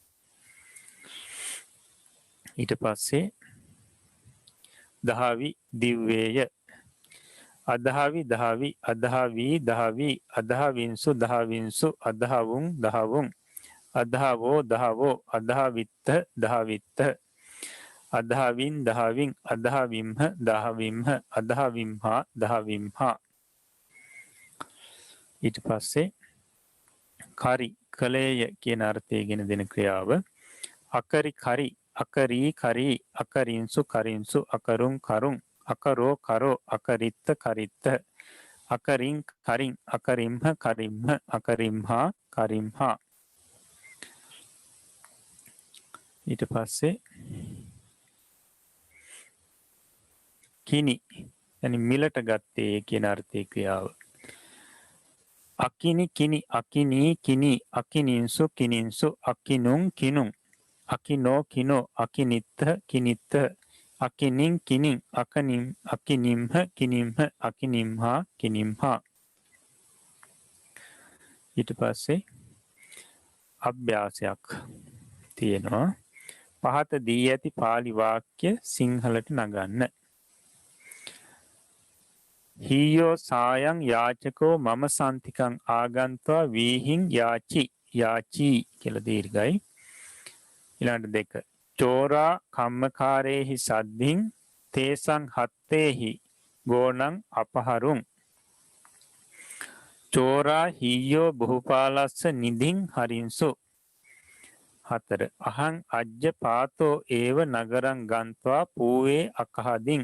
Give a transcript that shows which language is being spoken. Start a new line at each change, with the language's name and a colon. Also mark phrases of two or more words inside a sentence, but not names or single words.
Sinhala: ඊට පස්සේ
Pali: දහවි දිව්වේය අදහවි දහවි අදහවී දහවි අදහවින්සු දහවින්සු අදහවුන් දහවුන් අදහවෝ දහවෝ අදහවිත්ත දහවිත්ත අදහවින් දහවින් අදහවිම්හ දහවිම්හ අදහවිම්හා දහවිම්හා.
Sinhala: ඊට පස්සේ
Pali: කරි
Sinhala: කලේය කියන අර්ථය ගෙන දෙන ක්‍රියාව
Pali: අකරි කරි අකරී කරී අකරින්සු කරින්සු අකරුන් කරුන් අකරෝ කරෝ අකරිත්ත කරිත්ත අකරින් කරින් අකරිම්හ කරිම්හ අකරිම්හා කරිම්හා.
Sinhala: ඊට පස්සේ
Pali: කිනි يعني
Sinhala: මිලට ගත්තේ කියන අර්ථයේ ක්‍රියාව
Pali: අකිනි කිනි අකිනී කිනි අකිනින්සු කිනින්සු අකිනුන් කිනුන් අකිනෝ කිනෝ අකිනිත්ත කිනිත්ත අකිනින් කිනින් අකනිම් අකිනිම්හ කිනිම්හ අකිනිම්හා කිනිම්හා.
Sinhala: ඊට පස්සේ අභ්‍යාසයක් තියෙනවා. පහත දී ඇති පාලි වාක්‍ය සිංහලට නගන්න.
Pali: හීයෝ සායන් යාචකෝ මම සන්තිකං ආගන්ත්වා වීහින් යාචි යාචී
Sinhala: කියලා දීර්ඝයි.
Pali: ඊළඟට 2 චෝරා කම්මකාරේහි සද්ධින් තේසං හත්තේහි ගෝණං අපහරුං චෝරා හීයෝ බහුපාලස්ස නිදින් හරින්සු. 4 අහං අජ්ජ පාතෝ ඒව නගරං ගන්ත්වා පූවේ අකහදින්.